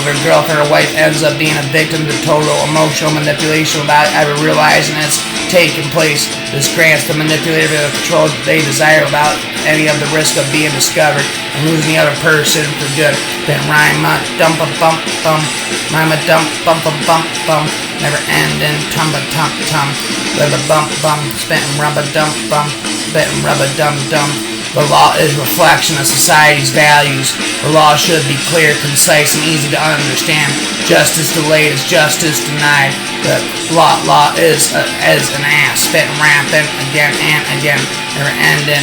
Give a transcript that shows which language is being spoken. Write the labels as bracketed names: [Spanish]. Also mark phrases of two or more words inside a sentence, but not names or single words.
[English] Their girlfriend or wife ends up being a victim to total emotional manipulation without ever realizing it's taking place. This grants the manipulator the control they desire without any of the risk of being discovered and losing the other person for good. Then rhyme dump a bump bump, rhyme a dump bump a bump bump. never ending, tumba tum tum, rubba bump bum, spitting rubba dump bum, spitting rubba dum dum. The law is a reflection of society's values. The law should be clear, concise, and easy to understand. Justice delayed is justice denied. The law is as an ass, spitting rampant again and again, never ending.